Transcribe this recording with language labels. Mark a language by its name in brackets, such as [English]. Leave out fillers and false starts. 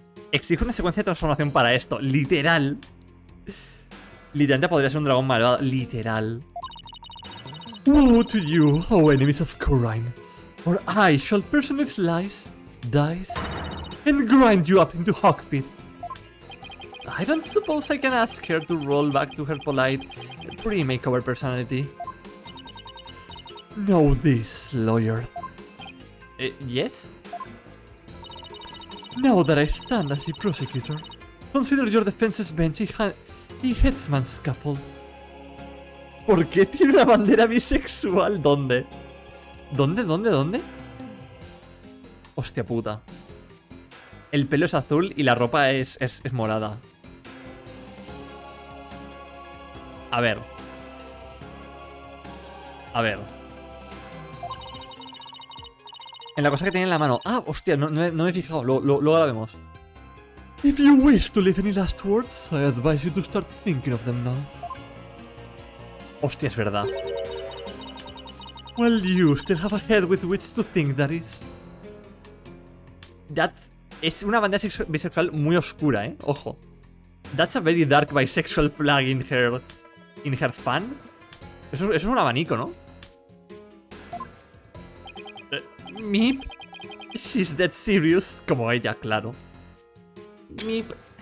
[Spanish] Exige una secuencia de transformación para esto. Literal. Literalmente podría ser un dragón malvado. Literal. [English] Woe to you, O enemies of Corine, or I shall personally slice, dice, and grind you up into hawkpit. I don't suppose I can ask her to roll back to her polite pre-makeover personality. Know this, lawyer. Yes? Now that I stand as a prosecutor, consider your defense's bench a headsman's scaffold. [Spanish] ¿Por qué tiene una bandera bisexual? ¿Dónde? ¿Dónde? Hostia puta. El pelo es azul y la ropa es morada. A ver. En la cosa que tiene en la mano. Ah, hostia, no me he fijado. Luego la vemos. [English] If you wish to leave any last words, I advise you to start thinking of them now. [Spanish] Hostia, es verdad. [English] Well, you still have a head with which to think, that is. [Spanish] Es una bandera bisexual muy oscura, Ojo. [English] That's a very dark bisexual flag in her fan. [Spanish] Eso es un abanico, ¿no? [English] Meep. She's dead serious. [Spanish] Como ella, claro. [English] Meep.